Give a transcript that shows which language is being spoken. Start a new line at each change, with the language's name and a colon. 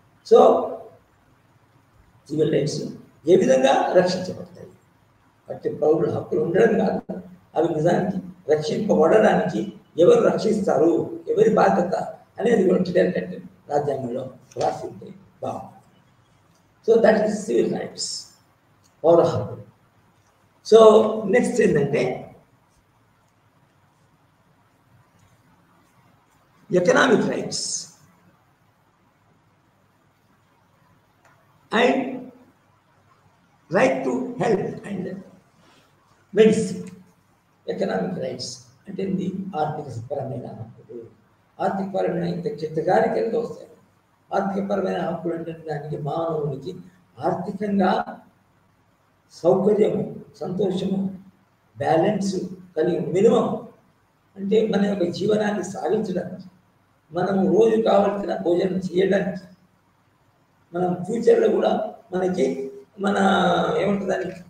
Telugu: So civil rights ఏ విధంగా రక్షించబడతాయి అంటే పౌరుల హక్కులు ఉండడం కాదు, అవి నిజానికి రక్షింపబడడానికి ఎవరు రక్షిస్తారు, ఎవరి బాధ్యత అనేది కూడా రాజ్యాంగంలో రాసి ఉంటే బాగుంటుంది. So that is civil rights, పౌర హక్కులు. సో నెక్స్ట్ ఏంటంటే
English: economic rights and right to health and medicine.
Telugu: Economic rights అంటే ఇది ఆర్థికపరమైన హక్కులు. ఆర్థికపరమైన ఇంత చిత్తగారికలతో వస్తాయి. ఆర్థికపరమైన హక్కులు అంటే దానికి మానవునికి ఆర్థికంగా సౌకర్యము, సంతోషము, బ్యాలెన్స్ కలిగి మినిమం అంటే మన యొక్క జీవనాన్ని సాగించడానికి, మనము రోజు కావాల్సిన భోజనం చేయడానికి, మనం ఫ్యూచర్లో కూడా మనకి మన ఏమంటుందని